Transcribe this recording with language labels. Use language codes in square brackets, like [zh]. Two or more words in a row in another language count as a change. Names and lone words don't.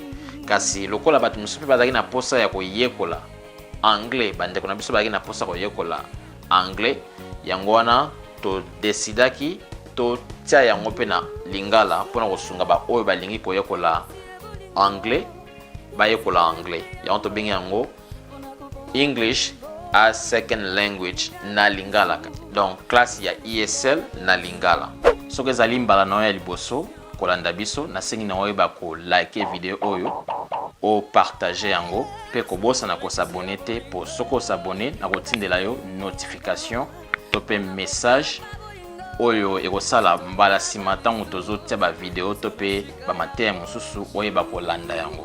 [ln] Kasi lokola bato mosusu bazali na posa ya koyekola anglais bandeko na biso bazali na posa koyekola anglais yango wana to decidaki to tia yango pe na Lingala mpona kosunga ba oyo balingi koyekola anglais bayekola anglais yango to bengi yango [en] English as second language [ln] na Lingala. Donc classe ya ESL na Lingala. Soki ezali mbala na ya liboso kolanda biso nasengi na oyeba ko like video oyo o partager yango pe ko bosa na ko s'abonner te po soko s'abonner na kotindela yo notification to pe message oyo ekosala mbala sima ntango tozotia ba video to pe ba mateya mosusu oyeba kolanda yango.